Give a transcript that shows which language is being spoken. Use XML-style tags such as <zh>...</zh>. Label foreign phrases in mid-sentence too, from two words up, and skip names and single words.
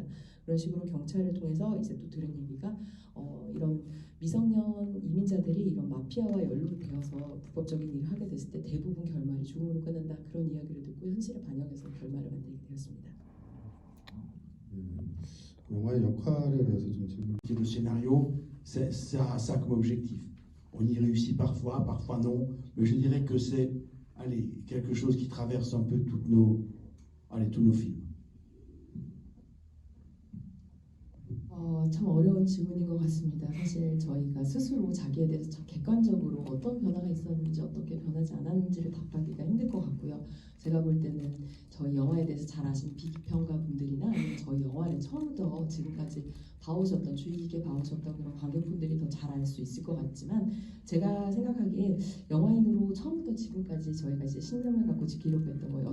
<ko>그런 식으로 경찰을 통해서 이제 또 들은 얘기가 이런 미성년 이민자들이 이런 마피아와 연루되어서 불법적인 일을 하게 됐을 때 대부분 결말이 죽음으로 끝난다 그런 이야기를 듣고 현실을 반영해서 결말을 만들게 되었습니다. 영화의 역할에 대해서 좀 질문.</ko> <fr>Le scénario, ça a ça comme objectif. On y réussit parfois, parfois non, mais je dirais que c'est, allez, quelque chose qui traverse un peu tous nos films.</fr> <ko>참 어려운 질문인 것 같습니다. 사실 저희가 스스로 자기에 대해서 참 객관적으로 어떤 변화가 있었는지 어떻게 변하지 않았는지를 답하기가 힘들 것 같고요. 제가 볼 때는 저희 영화에 대해서 잘 아시는 비평가 분들이나 아니면 저희 영화를 처음부터 지금까지 봐오셨던 주의 깊게 봐오셨던 그런 관객분들이 더 잘 알 수 있을 것 같지만 제가 생각하기에 영화인으로 처음부터 지금까지 저희가 이제 신념을 갖고 지키려고 했던 거예요.</ko>